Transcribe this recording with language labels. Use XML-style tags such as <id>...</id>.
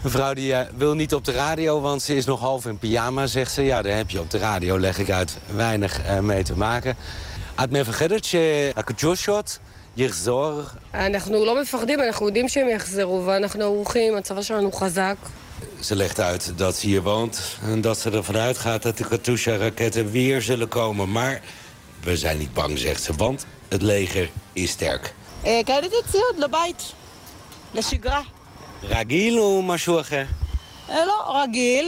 <nl>Mevrouw die wil niet op de radio, want ze is nog half in pyjama, zegt ze. Ja, daar heb je op de radio, leg ik uit, weinig mee te maken.</nl> <he>את מפחדת שהקדושות שוט יחזור? אנחנו לא מפחדים, אנחנו יודעים שהם יחזרו, ואנחנו ערוכים, הצבא שלנו חזק.</he> <nl>Ze legt uit dat ze hier woont en dat ze ervan uitgaat dat de Katusha-raketten weer zullen komen. Maar we zijn niet bang, zegt ze, want het leger is sterk. Ik heb het niet gezien, de shigra. Ragil of maar Hallo, ragil.</nl>